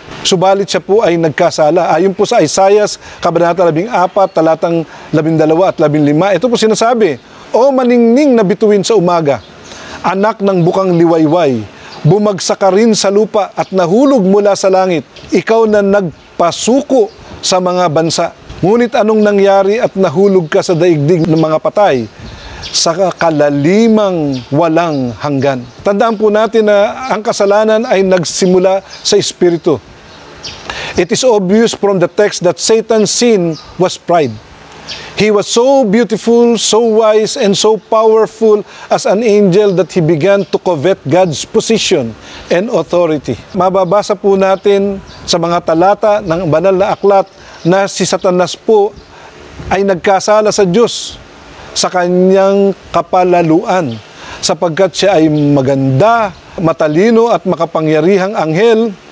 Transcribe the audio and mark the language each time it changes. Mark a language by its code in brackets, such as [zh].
[tl] Subalit siya po ay nagkasala. Ayon po sa Isaiah, Kabanata 14, talatang 12 at 15, ito po sinasabi, O maningning na bituin sa umaga, anak ng bukang liwayway, bumagsak ka rin sa lupa at nahulog mula sa langit, ikaw na nagpasuko sa mga bansa. Ngunit anong nangyari at nahulog ka sa daigdig ng mga patay? Sa kalalimang walang hanggan. Tandaan po natin na ang kasalanan ay nagsimula sa espiritu. [en] It is obvious from the text that Satan's sin was pride. He was so beautiful, so wise, and so powerful as an angel that he began to covet God's position and authority. [tl] Mababasa po natin sa mga talata ng banal na aklat na si Satanas po ay nagkasala sa Diyos sa kanyang kapalaluan sapagkat siya ay maganda, matalino at makapangyarihang anghel.